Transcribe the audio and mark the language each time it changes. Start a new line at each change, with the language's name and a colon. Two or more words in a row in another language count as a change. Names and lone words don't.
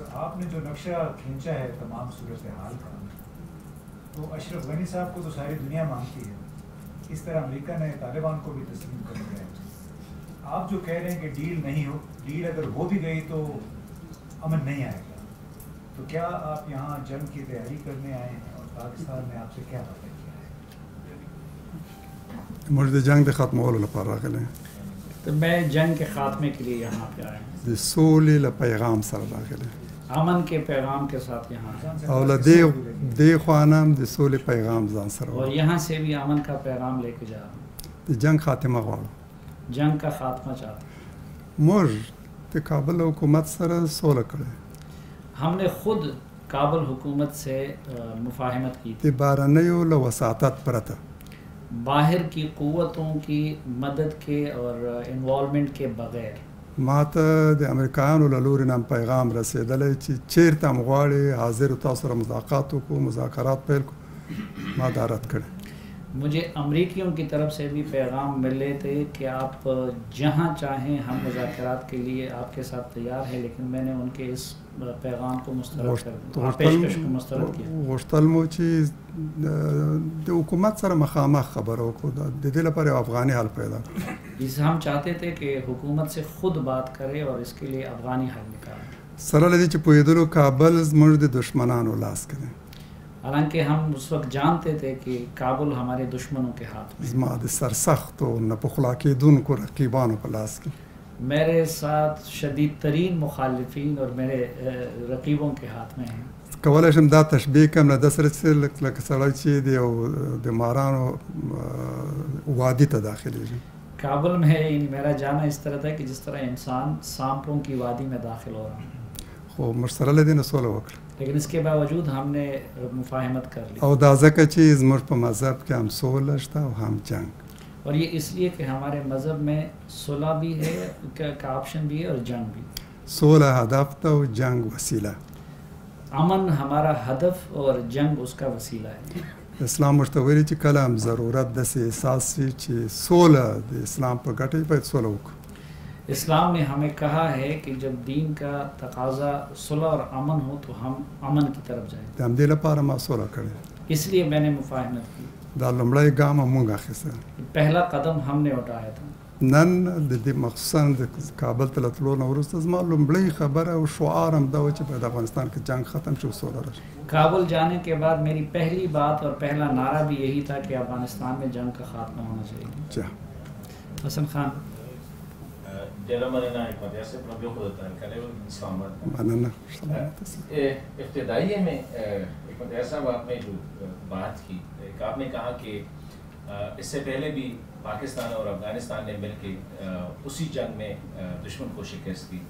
Urdu: آپ نے جو نقشہ کھینچا ہے تمام صورتحال کا، تو اشرف غنی صاحب کو تو ساری دنیا مانگتی ہے، اس طرح امریکہ نے طالبان کو بھی تسلیم کر دیا ہے. آپ جو کہہ رہے ہیں کہ ڈیل نہیں ہو، ڈیل اگر ہو بھی گئی تو امن نہیں آئے گا، تو کیا آپ یہاں جنگ کی تیاری کرنے آئے ہیں اور پاکستان نے آپ سے کیا وعدہ کیا ہے؟
Pashto: موږ د جنگ د ختمولو لپاره راغلی،
Urdu: تو میں جنگ کے خاتمے کے لیے یہاں پہ آیا ہوں،
Pashto: د سولې له پیغام سره راغلی،
Urdu: امن کے پیغام کے ساتھ یہاں آیا
Pashto: او له دې خوا نه هم د سولې پیغام ځان سره
Urdu: اور یہاں سے بھی امن کا پیغام لے کے جا رہا ہوں.
Pashto: د جنگ خاتمه غواړو.
Urdu: جنگ کا خاتمہ چاہتا ہوں.
Pashto: موږ د کابل حکومت سره سوله کړې،
Urdu: ہم نے خود کابل حکومت سے مفاہمت کی تھی،
Pashto: د بهرنیو له وساطت پرته
Urdu: باہر کی قوتوں کی مدد کے اور انوالومنٹ کے بغیر.
Pashto: ما ته د امریکایانو له لوري نه پیغام رسېدلی چې چیرته هم غواړې حاضر تاسو سره مذاکرات وکړو، مذاکرات پیل کړو. ما دا رد کړی.
Urdu: مجھے امریکیوں کی طرف سے بھی پیغام ملے تھے کہ آپ جہاں چاہیں ہم مذاکرات کے لیے آپ کے ساتھ تیار ہیں، لیکن میں نے ان کے اس پیغام کو مسترد کر دیا، پیشکش کو مسترد کیا.
Pashto: غوښتل مو چې د حکومت سره مخامخ خبره وکړو، د دې لپاره یو افغاني حل پیدا کړو.
Urdu: جس ہم چاہتے تھے کہ حکومت سے خود بات کرے اور اس کے لیے افغانی حل نکالے.
Pashto: سره له دې چې پوهېدلو کابل زموږ د دشمنانو لاس کې دی.
Urdu: حالانکہ ہم اس وقت جانتے تھے کہ کابل ہمارے دشمنوں کے ہاتھ میں.
Pashto: زما د سرسختو نه پخلا کېدونکو رقیبانو په لاس کې.
Urdu: میرے ساتھ شدید ترین مخالفین اور میرے رقیبوں کے ہاتھ میں ہیں.
Pashto: کولی شم دا تشبیه کړم له ده سره چې لکه سړی چې د یو د مارانو وادي ته داخلېږي.
Urdu: کابل میں میرا جانا اس طرح تھا کہ جس طرح انسان سانپوں کی وادی میں داخل ہو رہا ہے.
Pashto: خو موږ سره له دې نه سوله وکړه.
Urdu: لیکن اس کے باوجود ہم نے مفاہمت کر لی.
Pashto: او دا ځکه چې زموږ په مذهب کې هم سوله شته او هم جنگ.
Urdu: اور یہ اس لیے کہ ہمارے مذہب میں صلح بھی ہے کا آپشن بھی ہے اور جنگ بھی.
Pashto: سوله هدف ته او جنگ وسیله.
Urdu: امن ہمارا ہدف اور جنگ اس کا وسیلہ ہے.
Pashto: اسلام موږ ته ویلي چې کله هم ضرورت داسې احساس شي چې سوله د اسلام په ګټه وي، باید سوله وکړو.
Urdu: اسلام نے ہمیں کہا ہے کہ جب دین کا تقاضا صلح اور امن ہو تو ہم امن کی طرف جائیں.
Pashto: د همدې لپاره ما سوله کړې.
Urdu: اس لیے میں نے مفاہمت کی.
Pashto: دا لومړی ګام هم موږ اخیستی.
Urdu: پہلا قدم ہم نے اٹھایا تھا.
Pashto: نن د دې مخصوصا د کابل ته له تلو نه وروسته زما لومړی خبره او شعار هم دا و چې په افغانستان کې جنگ ختم شي او سوله راشي.
Urdu: کابل جانے کے بعد میری پہلی بات اور پہلا نعرہ بھی یہی تھا کہ افغانستان میں جنگ کا خاتمہ ہونا چاہیے. حسن خان ابتدائیے میں صاحب آپ نے جو بات کی، آپ نے کہا کہ اس سے پہلے بھی پاکستان اور افغانستان نے مل کے اسی جنگ میں دشمن کو شکست دی.